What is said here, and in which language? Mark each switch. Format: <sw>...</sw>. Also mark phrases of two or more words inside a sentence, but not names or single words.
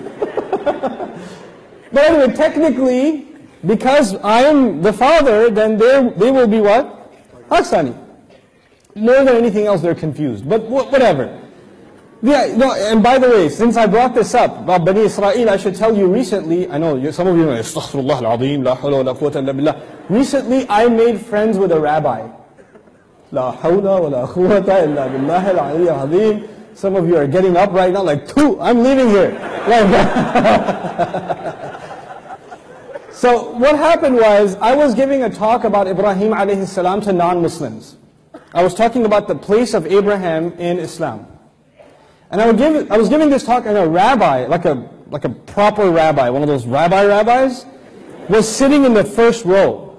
<en>But anyway, technically, because I am the father, then they will be what? Pakistani. More than anything else, they're confused. But whatever. Yeah, no, and by the way, since I brought this up about Bani Israel, I should tell you recently, I know some of you know,</en> <ar>أستغفر الله العظيم، لا حول ولا قوة إلا بالله.</ar> <en>Recently, I made friends with a rabbi.</en> <ar>لا حول ولا قوة إلا بالله العلي العظيم.</ar> <en>Some of you are getting up right now like, I'm leaving here. So what happened was, I was giving a talk about Ibrahim</en> <ar>عليه السلام</ar> <en>to non-Muslims. I was talking about the place of Abraham in Islam. And I was giving this talk, and a rabbi, like a proper rabbi, one of those rabbis, was sitting in the first row.</en>